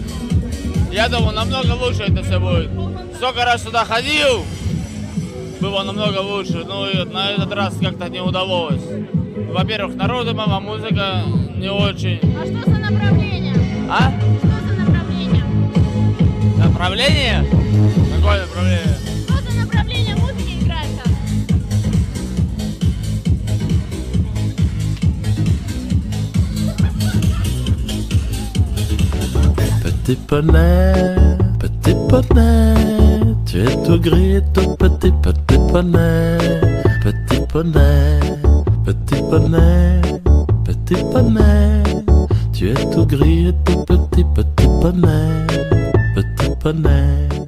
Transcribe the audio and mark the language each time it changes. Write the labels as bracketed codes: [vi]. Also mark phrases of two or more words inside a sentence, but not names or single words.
[ru] Я думал, намного лучше это все будет. Сколько раз сюда ходил, было намного лучше. Ну и на этот раз как-то не удалось. Во-первых, народу мало, музыка не очень. А что за направление? А? Что за направление? Направление? Какое направление? Что за направление музыки играет там? [fr] Petit poney, tu es tout gris, tout petit poney, petit poney, petit poney, petit poney, tu es tout gris, tout petit poney, petit poney.